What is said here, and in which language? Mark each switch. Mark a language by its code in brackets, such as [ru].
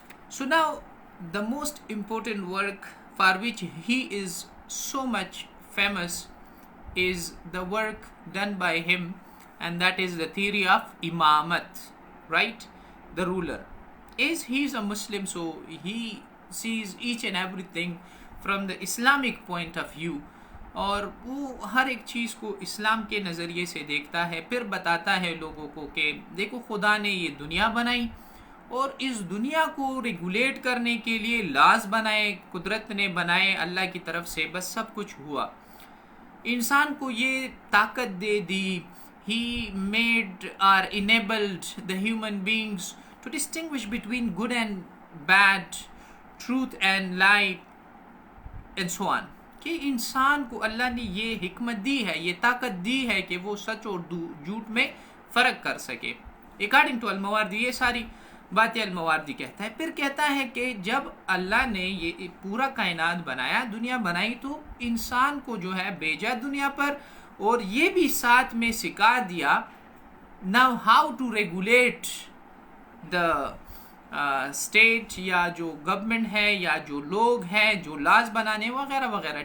[en] So now the most important work for which he is so much famous is the work done by him, and that is the theory of Imamat, right? The ruler. Is he is a Muslim, so he sees each and everything from the Islamic point of view, [ur] اور وہ ہر ایک چیز کو اسلام کے نظریے سے دیکھتا ہے. پھر بتاتا ہے لوگوں کو کہ دیکھو خدا نے یہ دنیا بنائی اور اس دنیا کو [en] regulate [ur] کرنے کے لیے لاز بنائے, قدرت نے بنائے اللہ کی طرف سے, بس سب کچھ ہوا. انسان کو یہ طاقت دے دی. [en] He made or enabled the human beings to distinguish between good and bad, truth and lie, and so on. [ur] کہ انسان کو اللہ نے یہ حکمت دی ہے, یہ طاقت دی ہے کہ وہ سچ اور جھوٹ میں فرق کر سکے. [en] according to [ur] المواردی, یہ ساری باتیں المواردی کہتا ہے. پھر کہتا ہے کہ جب اللہ نے یہ پورا کائنات بنایا, دنیا بنائی, تو انسان کو جو ہے بھیجا دنیا پر, اور یہ بھی ساتھ میں سکھا دیا [en] now how to regulate the [ur] state, یا جو گورنمنٹ ہے یا جو لوگ ہیں جو لاز بنانے وغیرہ وغیرہ.